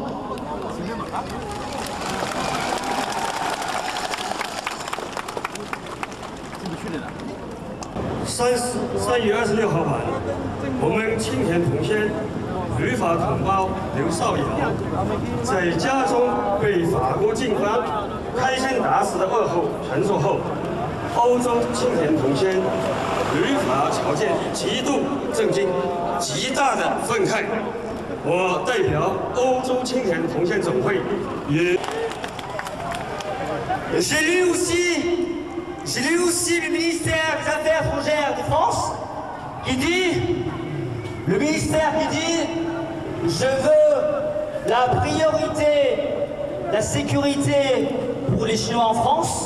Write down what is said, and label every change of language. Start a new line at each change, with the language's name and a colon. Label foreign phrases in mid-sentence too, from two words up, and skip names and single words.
Chinese: 3 月26号晚，我们青田同乡旅法同胞刘少尧在家中被法国警方开枪打死的噩耗传出后，欧洲青田同乡旅法侨界极度震惊，极大的愤慨。我代表欧洲青田同乡总会也。
French: C'est lui aussi J'ai lu aussi le ministère des Affaires étrangères de France qui dit, le ministère qui dit, je veux la priorité, la sécurité pour les Chinois en France.